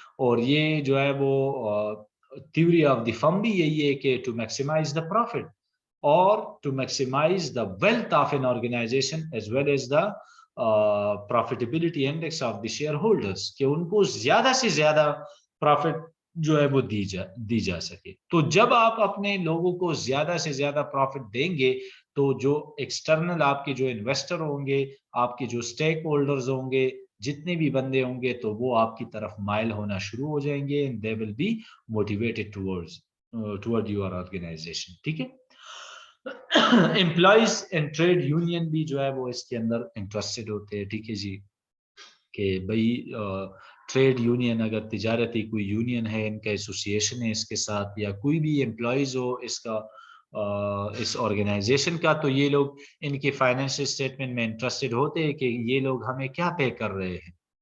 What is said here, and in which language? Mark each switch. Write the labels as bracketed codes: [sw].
[ur] اور یہ جو ہے وہ تھیوری آف دی فرم بھی یہی ہے کہ [en] to maximize the profit اور to maximize the wealth of an organization as well as the profitability index of the shareholders, [ur] کہ ان کو زیادہ سے زیادہ پروفٹ جو ہے وہ دی جا سکے. تو جب آپ اپنے لوگوں کو زیادہ سے زیادہ پروفٹ دیں گے تو جو ایکسٹرنل آپ کے جو انویسٹر ہوں گے، آپ کے جو اسٹیک ہولڈرز ہوں گے، جتنے بھی بندے ہوں گے، تو وہ آپ کی طرف مائل ہونا شروع ہو جائیں گے. [en] they will be motivated toward your organization. [ur] ٹھیک ہے. امپلائیز اینڈ ٹریڈ یونین بھی جو ہے وہ اس کے اندر انٹرسٹڈ ہوتے ہیں. ٹھیک ہے جی. کہ بھائی ٹریڈ یونین اگر تجارتی کوئی یونین ہے، ان کا ایسوسیشن ہے اس کے ساتھ، یا کوئی بھی امپلائیز ہو اس آرگنائزیشن کا، تو یہ لوگ ان کے فائنینشیل اسٹیٹمنٹ میں انٹرسٹڈ ہوتے ہیں کہ یہ لوگ ہمیں کیا پے کر رہے ہیں.